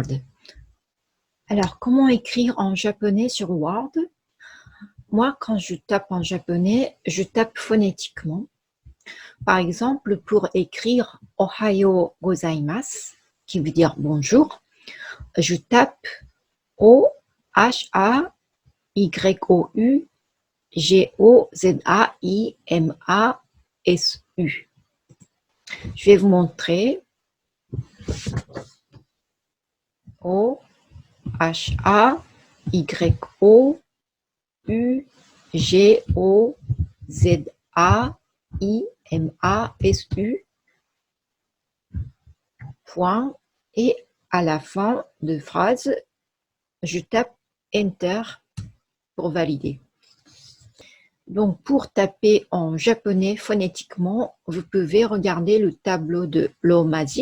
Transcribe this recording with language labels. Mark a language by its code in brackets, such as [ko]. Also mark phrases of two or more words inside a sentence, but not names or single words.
[fr] Alors, comment écrire en japonais sur Word? Moi, quand je tape en japonais, je tape phonétiquement. Par exemple, pour écrire [ja] おはようございます, [fr] qui veut dire bonjour, je tape O-H-A-Y-O-U-G-O-Z-A-I-M-A-S-U. Je vais vous montrer. O-H-A-Y-O-U-G-O-Z-A-I-M-A-S-U. Point. Et à la fin de phrase, je tape Enter pour valider. Donc, pour taper en japonais phonétiquement, vous pouvez regarder le tableau de Romaji.